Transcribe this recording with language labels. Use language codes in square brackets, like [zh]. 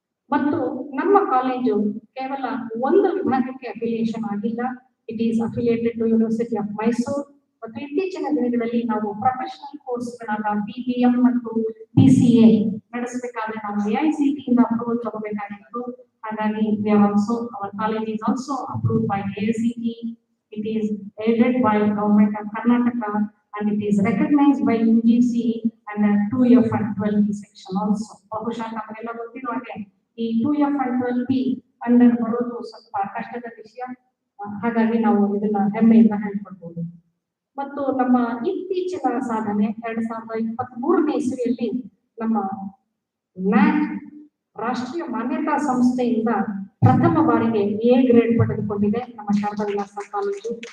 [kn] ಮತ್ತು ನಮ್ಮ ಕಾಲೇಜು ಕೇವಲ ಒಂದು ವಿಭಾಗಕ್ಕೆ ಅಫಿಲಿಯೇಷನ್ ಆಗಿಲ್ಲ. [en] It is affiliated to university of Mysuru. [kn] ಮತ್ತು ಇತ್ತೀಚಿನ ದಿನಗಳಲ್ಲಿ ನಾವು ಪ್ರೊಫೆಷನಲ್ ಕೋರ್ಸ್ಗಳಾದ PBM ಮತ್ತು PCA ನಡೆಸಬೇಕಾದ್ರೆ ನಾವು AICTE ಇಂದ ಅಪ್ರೂವಲ್ ತಗೋಬೇಕಾಗಿತ್ತು. ಹಾಗಾಗಿ [en] our college is also approved by AICTE. It is aided by Government of Karnataka and it is recognized by UGC and 2F and 12B section also. [kn] ಬಹುಶಃ ನಮಗೆಲ್ಲ ಗೊತ್ತಿರುವ ಹಾಗೆ ಈ 2F and 12B ಅಂಡರ್ ಬರೋದು ಸ್ವಲ್ಪ ಕಷ್ಟದ ವಿಷಯ. ಹಾಗಾಗಿ ನಾವು ಇದನ್ನ ಹೆಮ್ಮೆಯಿಂದ ಹೇಳ್ಕೊಳ್ಬಹುದು. ಮತ್ತು ನಮ್ಮ ಇತ್ತೀಚಿನ ಸಾಧನೆ 2023ನೇ ಇಸ್ವಿಯಲ್ಲಿ ನಮ್ಮ NAC ರಾಷ್ಟ್ರೀಯ ಮಾನ್ಯತಾ ಸಂಸ್ಥೆಯಿಂದ ಪ್ರಥಮ ಬಾರಿಗೆ A ಗ್ರೇಡ್ ಪಡೆದುಕೊಂಡಿದೆ ನಮ್ಮ ಶಾರದಾ ವಿಲಾಸ ಕಾಲೇಜು.